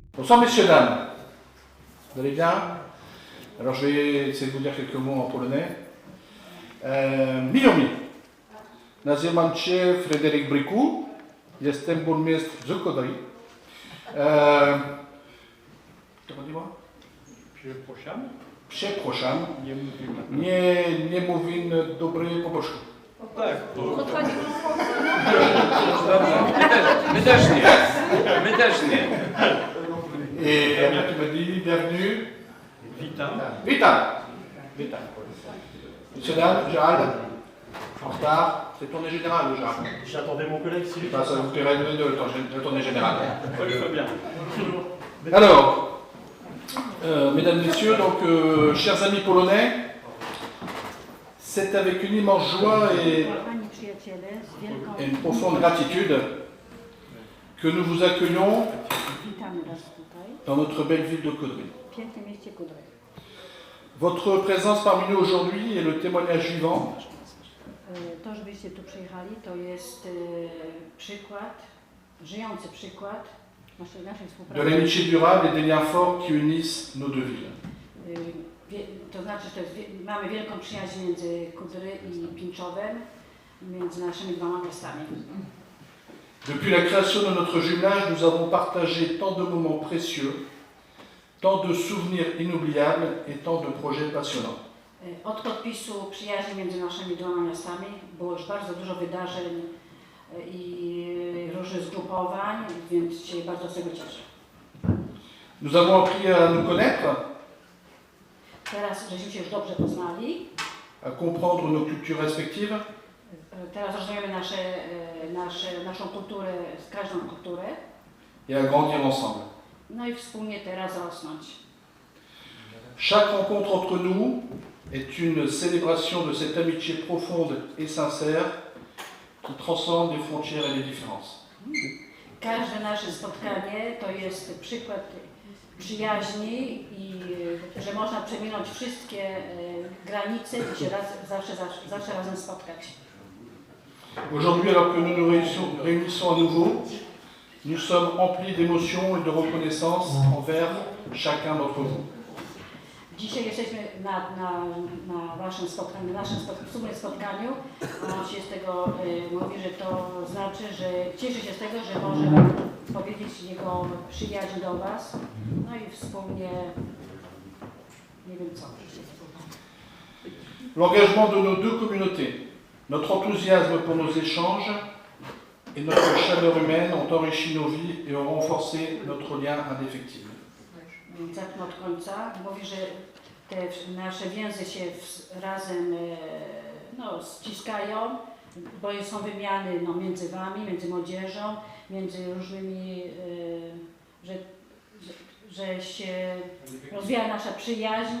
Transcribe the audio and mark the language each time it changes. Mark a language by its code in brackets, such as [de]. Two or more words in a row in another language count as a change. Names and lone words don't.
[fr] Bonsoir messieurs, dames. Vous allez bien? Alors je vais essayer de vous dire quelques mots en polonais. [pl] Miło mi. Nazywam się Fryderyk Bryku. Jestem burmistrz Żukowej. Przepraszam. Przepraszam. Nie mówimy. Nie mówię dobry po polsku. No tak. My też nie. My też nie. [fr] Et après tu me dis bienvenue. [pl] Witam. Witam. Witam. [fr] Messieurs, dames, Gérald, en retard, c'est tournée générale, Gérald. J'attendais mon collègue Sylvie. Enfin, ça vous plairait de la tournée générale. Oui, très bien. Alors, mesdames, messieurs, donc, chers amis polonais, c'est avec une immense joie et une profonde gratitude que nous vous accueillons dans notre belle ville de Kodry. Votre présence parmi nous aujourd'hui est le témoignage vivant [pl] To, żebyście tu przyjechali, to jest przykład, żyjący przykład naszej [fr] de [pl] współpracy. [fr] l'amitié durable et des liens forts qui unissent nos deux villes. [pl] To znaczy, że mamy wielką przyjaźń między Kudry i Pinczowem, między naszymi dwoma miastami. [fr] Depuis la création de notre jumelage, nous avons partagé tant de moments précieux, tant de souvenirs inoubliables et tant de projets passionnants. [pl] Od podpisu przyjaźni między naszymi dwoma miastami było już bardzo dużo wydarzeń i różnych zgrupowań, więc się bardzo z tego cieszę. [fr] Nous avons appris à nous connaître, [pl] Teraz, żeśmy się już dobrze poznali, [fr] à comprendre nos cultures respectives, [pl] teraz rozumiemy naszą kulturę, każdą kulturę, [fr] et à grandir ensemble. [pl] no i wspólnie teraz rosnąć. [fr] Chaque rencontre entre nous est une célébration de cette amitié profonde et sincère qui transcende les frontières et les différences. [pl] Każde nasze spotkanie to jest przykład przyjaźni i że można przeminąć wszystkie granice i się zawsze razem spotkać. [fr] Aujourd'hui, alors que nous nous réunissons à nouveau, nous sommes emplis d'émotions et de reconnaissance envers chacun d'entre vous. [pl] Dzisiaj jesteśmy na waszym spotkaniu, naszym wspólnym spotkaniu. On się z tego mówi, że to znaczy, że cieszy się z tego, że może wam powiedzieć jego przyjaźń do was. No i wspólnie, nie wiem co. [fr] L'engagement de nos deux communautés, notre enthousiasme pour nos échanges et notre chaleur humaine ont enrichi nos vies et ont renforcé notre lien indéfectible. [pl] Zacznę od końca. Mówi, że te nasze więzy się razem ściskają, bo są wymiany między wami, między młodzieżą, między różnymi, że się rozwija nasza przyjaźń.